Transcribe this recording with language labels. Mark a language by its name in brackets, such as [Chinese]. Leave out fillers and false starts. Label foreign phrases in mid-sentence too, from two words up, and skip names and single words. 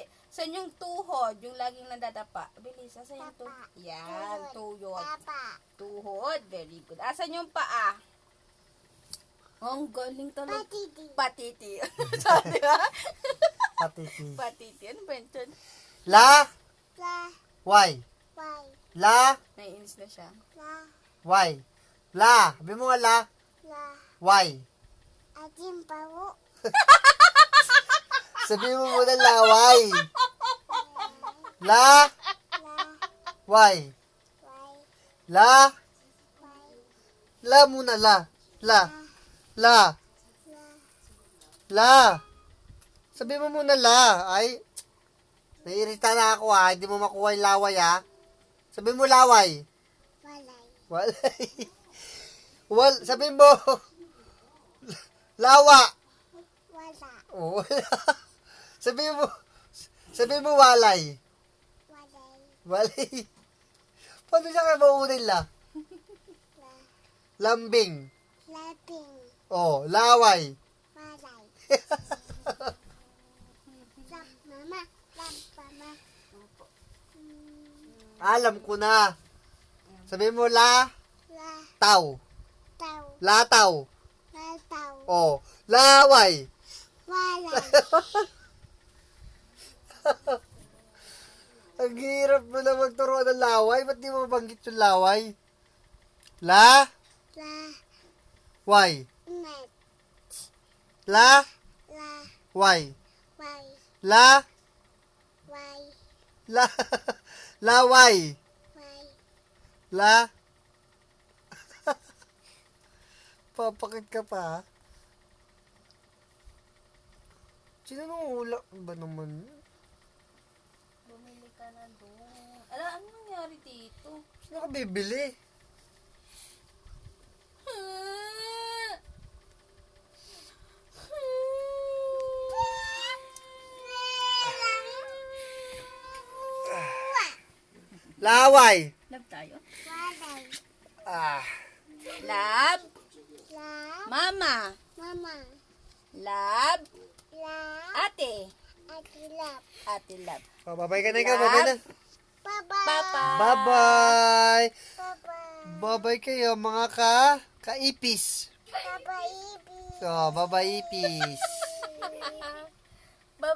[Filipino] Saan yung tuhod? Yung laging nadadapa. Bilis. Asan yung tuhod? Tapa. Yan. Tuhod. Papa. Tuhod. [English] Very good. [Filipino] Asan yung paa? Oh, ang galing talaga. Patiti. Patiti. Sabi ha? Patiti. Patiti. Ano ba yun? La. La. Y. Why? La. Naiinis na siya. La. Y. La. Sabi mo nga la. La. Y. Ating pao. Sabi mo muna la. Y. La. La. Y. Why? La. Why? La muna la. La. La. La. La. Sabi mo muna la. Ay. Naiirita na ako ha. Hindi mo makuha yung laway ha. Sabi mo laway. Walay. Walay. Sabi mo. Lawa. Wala. Oh, wala. Sabi mo walay. Walay. Walay. Paano siya kayo maunin la? La. Lambing. Laping. Oh, laway. Walay. Lap mama. Lap mama. Alam ko na. Sabi mo la. La. Taw. Tao. Lataw. La tao. Oh, laway. Walay. Ang hirap mo na magturuan ng laway. Ba't di mo mabanggit yung laway? La. La. Y. Net. La. La. Y. Why? La. Why? La. Laway. Why? La. Papakit ka pa ha? Sino nung hula ba naman? Bumili ka na doon. Ano nangyari dito? Sino ka bibili? Laway. Love tayo? Walay. Ah. Love. La. Mama. Mama. Love. La. Ate. Atilap. Ate love. Oh, babay ka na ikaw. Babay na. Papa. Papa. Bye-bye. Papa. Bye-bye kayo mga kaipis. Papa Ibi. So, bye-bye ipis. Bye-bye.